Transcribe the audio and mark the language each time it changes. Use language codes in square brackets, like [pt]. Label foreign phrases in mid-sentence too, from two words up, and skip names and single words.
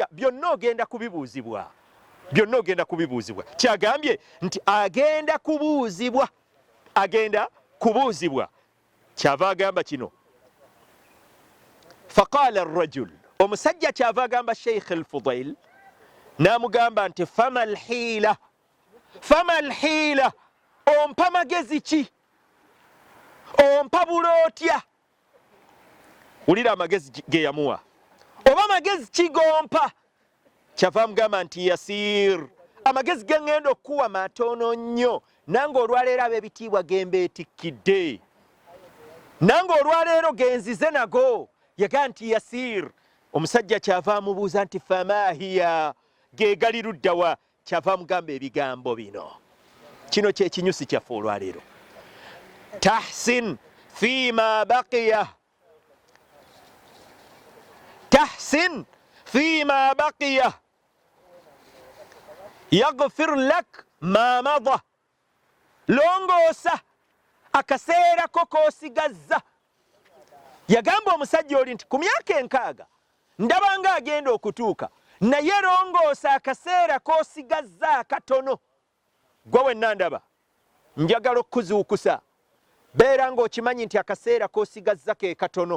[lg] Byonna ogenda kubibuuzibwa. Byonna ogenda kubibuuzibwa. Kyagambye nti agenda kubuuzibwa. Agenda kubuuzibwa. Kyava agamba kino. [ar] فقال الرجل, [lg] omusajja kyava agamba Sheikh al-Fudail, n'amugamba nti [ar] فما الحيلة فما الحيلة, [lg] ompa magezi ki? Ompa bulootya? Wulira amagezi ge yamuwa. Oba magezi ki gompa? Kyava amugamba nti yasir, amagezi ge ŋŋenda okuwa matono nnyo, nange olwaleero ab'ebitiibwa ge mbeetikkidde, nange olwaleero genzize nago. Yaga nti yasir. Omusajja kyava amubuuza nti [ar] فما هي, [lg] ge gali luddawa? Kyava amugamba ebigambo bino. Kino kye kinyusi kyaffe olwaleero. [ar] تحسن فيما بقي تحسن فيما بقي يغفر لك ما مضى, [lg] longoosa akaseera ko k'osigazza. Yagamba omusajja oli nti ku myaka 6 ndabanga agenda okutuuka, naye longoosa akaseera k'osigazza akatono. Gwe wenna ndaba, njagala okuzuukusa, beera ng'okimanyi nti akaseera k'osigazza ke katono.